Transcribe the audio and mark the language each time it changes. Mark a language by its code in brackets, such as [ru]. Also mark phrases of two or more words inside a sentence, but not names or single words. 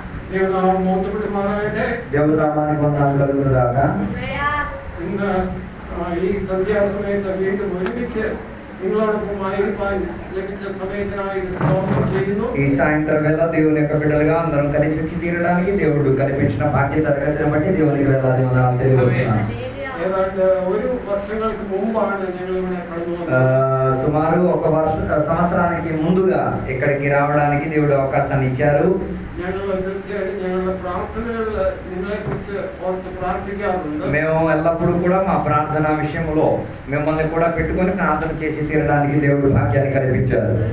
[te] దేవుని నామానికి వందనాలు కలుగునుగాక. [ml] ഈ സന്ധ്യാസമയത്ത് വീണ്ടും ഒരുമിച്ച് നിങ്ങളോടൊപ്പം ലഭിച്ച സമയത്തിനായി സ്തോത്രം ചെയ്യുന്നു. [te] ఈ సాయంత్రం వేళ దేవుని యొక్క బిడ్డలుగా అందరం కలిసి వచ్చి తీరడానికి దేవుడు కల్పించిన భాగ్య తరగతిని బట్టి దేవునికి వేలాది వందనాలు తెలియజేస్తున్నాను. [ml] ഏതാണ്ട് ഒരു വർഷങ്ങൾക്ക് മുമ്പാണ് ഞങ്ങൾ ഇവിടെ കടന്നു വന്നത്. [te] సుమారు ఒక సంవత్సరానికి ముందుగా ఇక్కడికి రావడానికి దేవుడు అవకాశాన్ని ఇచ్చారు. మేము ఎల్లప్పుడూ కూడా మా ప్రార్థన విషయంలో మిమ్మల్ని కూడా పెట్టుకొని ప్రార్థన చేసి తీరడానికి దేవుడు భాగ్యాన్ని కల్పించారు.